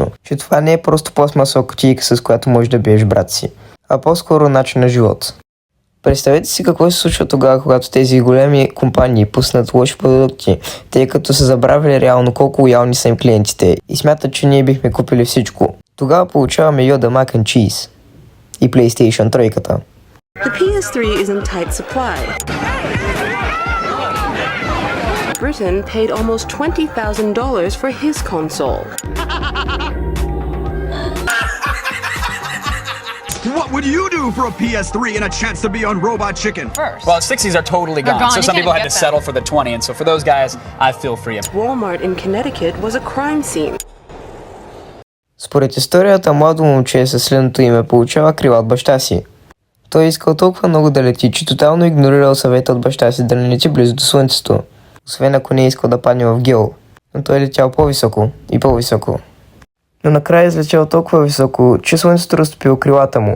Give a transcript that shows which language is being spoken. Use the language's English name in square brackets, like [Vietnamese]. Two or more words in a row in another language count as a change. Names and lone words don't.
[Bulgarian] Че това не е просто пластмасова кутийка, с която можеш да биеш брат си, а по-скоро начин на живот. Представете си какво се случва тогава, когато тези големи компании пуснат лоши продукти, тъй като са забравили реално колко лоялни са им клиентите и смятат, че ние бихме купили всичко. Тогава получаваме Yoda Mac and Cheese и PlayStation 3-ката. [English] The PS3 is in tight supply. Britain paid almost $20,000 for his console. What would you do for a PS3 and a chance to be on Robot Chicken? First. Well, 60s are totally They're gone. gone. So You some can't people had get to them. settle for the 20, and so for those guys, I feel for you. Walmart in Connecticut was a crime scene. [Bulgarian] Според историята, младо момче със следното име получава крила от баща си. Той е искал толкова много да лети, че тотално игнорирал съвета от баща си да не лети близо до слънцето, освен ако не е искал да падне в гео. Но той е летял по-високо и по-високо. Но накрая е излетял толкова високо, че слънцето разтопило крилата му.